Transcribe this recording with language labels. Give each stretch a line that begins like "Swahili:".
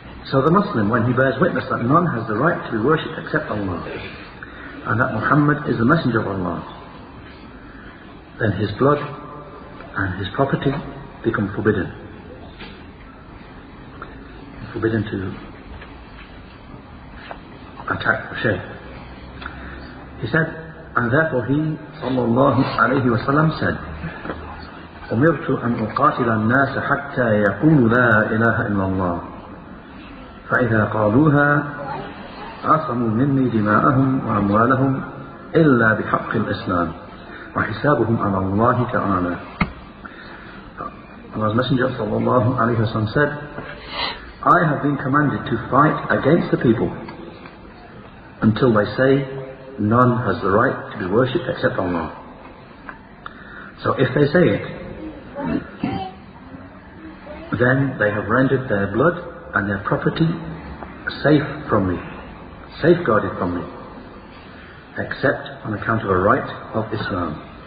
English: So the Muslim, when he bears witness that none has the right to be worshipped except Allah, and that Muhammad is the messenger of Allah, then his blood and his property become forbidden. Forbidden to attack or shed. He said, and therefore he, sallallahu alayhi wa sallam, said,
Arabic: أمرت أن أقاتل الناس حتى يقولوا لا إله إلا الله فإذا قالوها عصموا مني دماءهم وأموالهم إلا بحق الإسلام وحسابهم على الله تعالى.
English: Allah's Messenger sallallahu alayhi wa sallam said, I have been commanded to fight against the people until they say none has the right to be worshipped except Allah. So if they say it, then they have rendered their blood and their property safe from me, safeguarded from me, except on account of a right of Islam.